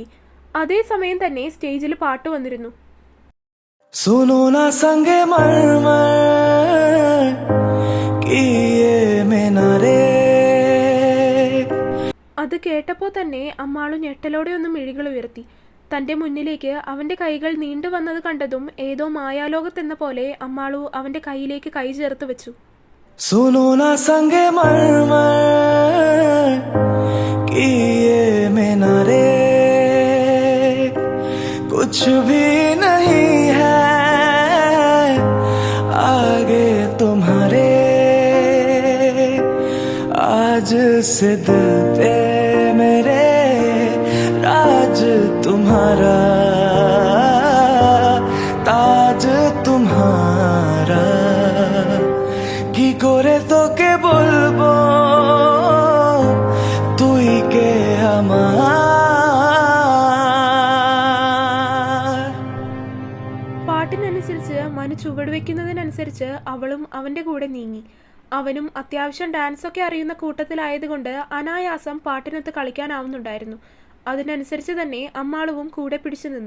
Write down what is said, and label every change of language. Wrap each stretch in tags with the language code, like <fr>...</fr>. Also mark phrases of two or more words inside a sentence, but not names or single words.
<ml>അതേസമയം തന്നെ സ്റ്റേജിൽ പാട്ട് വന്നിരുന്നു. അത് കേട്ടപ്പോൾ തന്നെ അമ്മാളു ഞെട്ടലോടെ ഒന്ന് മിഴികൾ ഉയർത്തി. തൻ്റെ മുന്നിലേക്ക് അവൻ്റെ കൈകൾ നീണ്ടു വന്നത് കണ്ടതും ഏതോ മായാലോകത്തെന്ന പോലെ അമ്മാളു അവൻ്റെ കൈയിലേക്ക് കൈ ചേർത്ത് വെച്ചു.</ml> <hi>कुछ भी नहीं है आगे तुम्हारे आज से दिल पे मेरे राज तुम्हारा ताज तुम्हारा</hi> <bn>কী করে তো কে বলবো</bn> <hi>तू ही के हमारा.</hi> <ml>പാട്ടിനനുസരിച്ച് മനു ചുവടുവെക്കുന്നതിനനുസരിച്ച് അവളും അവൻ്റെ കൂടെ നീങ്ങി. അവനും അത്യാവശ്യം ഡാൻസൊക്കെ അറിയുന്ന കൂട്ടത്തിലായതുകൊണ്ട് അനായാസം പാട്ടിനൊത്ത് കളിക്കാനാവുന്നുണ്ടായിരുന്നു. അതിനനുസരിച്ച് തന്നെ അമ്മാളുവും കൂടെ പിടിച്ചു നിന്നു.</ml>